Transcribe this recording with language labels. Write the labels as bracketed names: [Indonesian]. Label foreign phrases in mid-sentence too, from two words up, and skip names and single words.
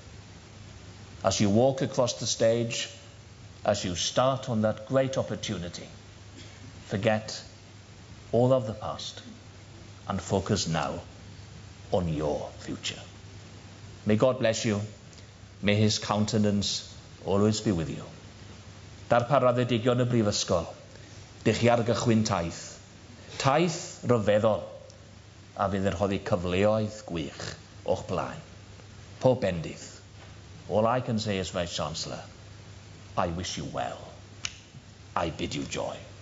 [English] As you walk across the stage, as you start on that great opportunity, forget all of the past and focus now on your future. May God bless you. May his countenance always be with you. [Welsh] Darparadigion y brifysgol, dych chi ar gychwyn taith. Taith ryfeddol, a fydd yn rhoddi cyfleoedd gwych o'ch blaen. Pob bendydd. [English] All I can say is, Vice Chancellor, I wish you well. I bid you joy.